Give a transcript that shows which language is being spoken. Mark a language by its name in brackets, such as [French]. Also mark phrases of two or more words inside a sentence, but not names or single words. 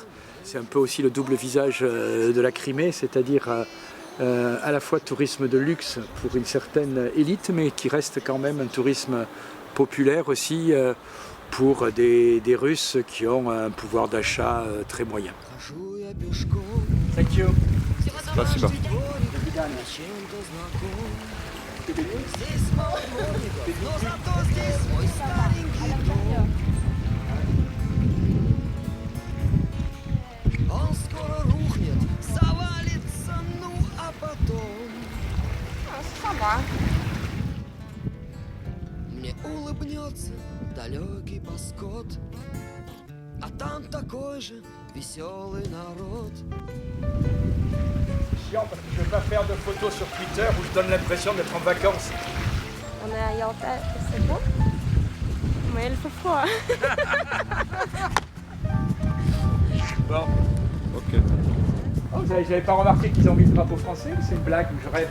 [French] C'est un peu aussi le double visage de la Crimée, c'est-à-dire à la fois tourisme de luxe pour une certaine élite, mais qui reste quand même un tourisme populaire aussi pour des Russes qui ont un pouvoir d'achat très moyen. [English] Thank you. [Russian] Спасибо. Он скоро рухнет, завалится, ну а потом Сама. мне улыбнется далекий Паскот, а там такой же веселый народ. [French] Chiant parce que je ne vais pas faire de photos sur Twitter où je donne l'impression d'être en vacances. On est à Yalta, c'est beau, mais il fait froid. Bon. Ok. Oh, j'avais pas remarqué qu'ils ont mis le drapeau français ou c'est une blague ou je rêve?